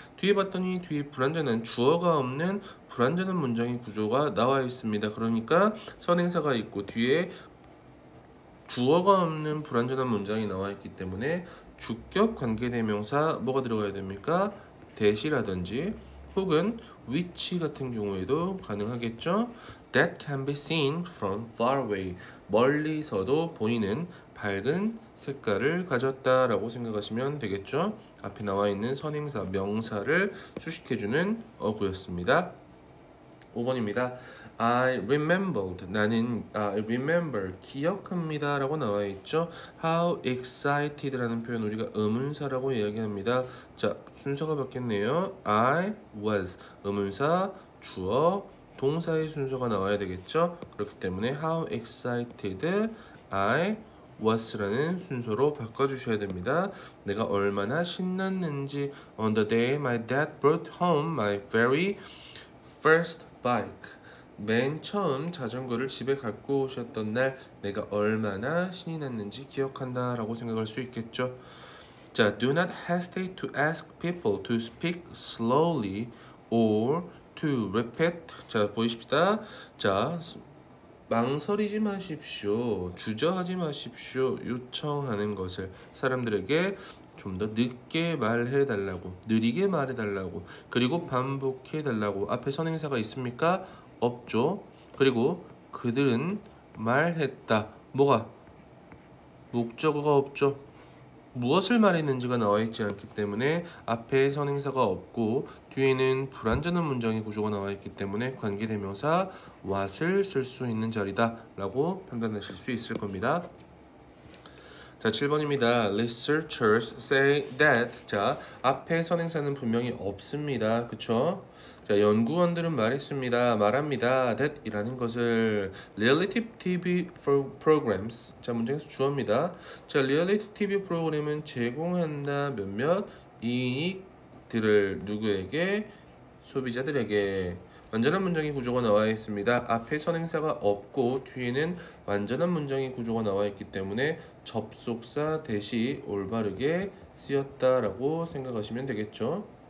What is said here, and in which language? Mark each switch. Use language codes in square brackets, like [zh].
[ko] 뒤에 봤더니 뒤에 불완전한 주어가 없는 불완전한 문장의 구조가 나와 있습니다. 그러니까 선행사가 있고 뒤에 주어가 없는 불완전한 문장이 나와 있기 때문에 주격 관계대명사 뭐가 들어가야 됩니까? that이라든지 혹은 which 같은 경우에도 가능하겠죠. [en] That can be seen from far away. [ko] 멀리서도 보이는 밝은 색깔을 가졌다라고 생각하시면 되겠죠. 앞에 나와 있는 선행사, 명사를 수식해주는 어구였습니다. 5번입니다. I remembered, 나는 I remember, 기억합니다 라고 나와 있죠. How excited 라는 표현 우리가 의문사라고 이야기합니다. 자, 순서가 바뀌었네요. I was, 의문사, 주어, 동사의 순서가 나와야 되겠죠. 그렇기 때문에 How excited I was 라는 순서로 바꿔주셔야 됩니다. 내가 얼마나 신났는지. [en] On the day my dad brought home my very first bike, [ko] 맨 처음 자전거를 집에 갖고 오셨던 날 내가 얼마나 신이 났는지 기억한다 라고 생각할 수 있겠죠. [en] 자, do not hesitate to ask people to speak slowly or to repeat. [ko] 자, 보이십시다. 자, 망설이지 마십시오. 주저하지 마십시오. 요청하는 것을 사람들에게 좀 더 늦게 말해 달라고, 느리게 말해 달라고, 그리고 반복해 달라고. 앞에 선행사가 있습니까? 없죠. 그리고 그들은 말했다. 뭐가? 목적어가 없죠. 무엇을 말했는지가 나와 있지 않기 때문에 앞에 선행사가 없고 뒤에는 불완전한 문장의 구조가 나와 있기 때문에 관계대명사 what을 쓸 수 있는 자리다 라고 판단하실 수 있을 겁니다. [en] 자, 7번입니다. Researchers say that. [ko] 자, 앞에 선행사는 분명히 없습니다. 그쵸? 자, 연구원들은 말합니다. [en] that 이라는 것을 reality TV programs. [ko] 자, 문장에서 주어입니다. 자, reality TV 프로그램은 제공한다 몇몇 이익들을 누구에게? 소비자들에게. 완전한 문장의 구조가 나와 있습니다. 앞에 선행사가 없고 뒤에는 완전한 문장의 구조가 나와 있기 때문에 접속사 대시 올바르게 쓰였다라고 생각하시면 되겠죠.